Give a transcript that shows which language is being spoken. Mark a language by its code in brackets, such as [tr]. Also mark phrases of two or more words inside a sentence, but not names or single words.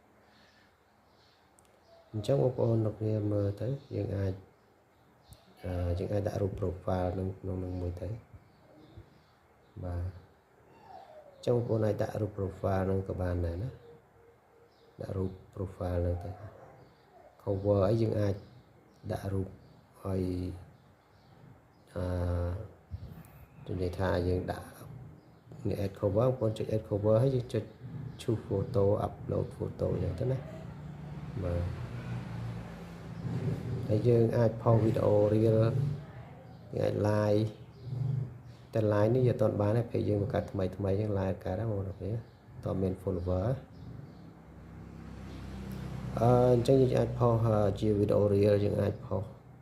[km] អញ្ចឹងបងប្អូនអ្នកគ្នាមើលទៅយើងអាចដាក់រូប profile នៅក្នុងនឹងមួយទៅបាទអញ្ចឹងបងប្អូនអាចដាក់រូប profile នឹងក៏បានដែរណាដាក់រូប profile នឹងទៅ cover អីយើងអាចដាក់រូបឲ្យ និយាយថាយើងដាក់នេះ [en] add cover [km] បងប្អូនចុច [en] add cover [km] ហើយយើងចុច [en] choose photo upload photo [km] អញ្ចឹងទៅណាបាទហើយយើងអាចផុសវីដេអូ reel យើងអាច live តែ live នេះយើងអត់បានទេពេលយើងបង្កើតថ្មីយើង live កើតហ្នឹងបងប្អូនតើមាន follower អញ្ចឹងយើងអាចផុសជាវីដេអូ reel យើងអាចផុស